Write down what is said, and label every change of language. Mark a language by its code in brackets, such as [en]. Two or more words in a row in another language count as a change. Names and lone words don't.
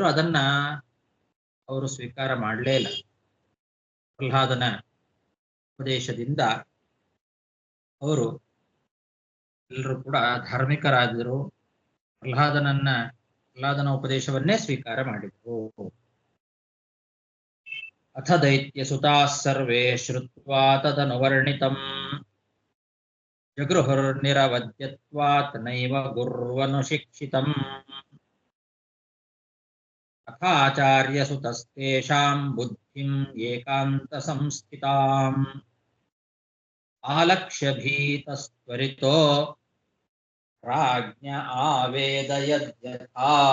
[kn] ಅದನ್ನ ಅವರು ಸ್ವೀಕಾರ ಮಾಡಲೇ ಇಲ್ಲ. ಪ್ರಹ್ಲಾದನ ಉಪದೇಶದಿಂದ ಅವರು ಎಲ್ಲರೂ ಕೂಡ ಧಾರ್ಮಿಕರಾದರು. ಪ್ರಹ್ಲಾದನ ಉಪದೇಶವನ್ನೇ ಸ್ವೀಕಾರ ಮಾಡಿದರು. [sa] ಅಥ ದೈತ್ಯ ಸುತಾಃ ಸರ್ವೇ ಶ್ರುತ್ವಾ ತದನುವರ್ಣಿತಂ ಜಗೃಹುರ್ನಿರವದ್ಯತ್ವಾತ್ ನೈವ ಗುರ್ವನುಶಿಕ್ಷಿತಂ ಅಥಾಚಾರ್ಯ ಸುತಸ್ತೇಷಾಂ ಬುದ್ಧಿಂ ಏಕಾಂತ ಸಂಸ್ಥಿತಾಂ ಆಲಕ್ಷ್ಯ ಭೀತಸ್ತ್ವರಿತೋ ರಾಜ್ಞ ಆವೇದಯದ್ಯಥಾ.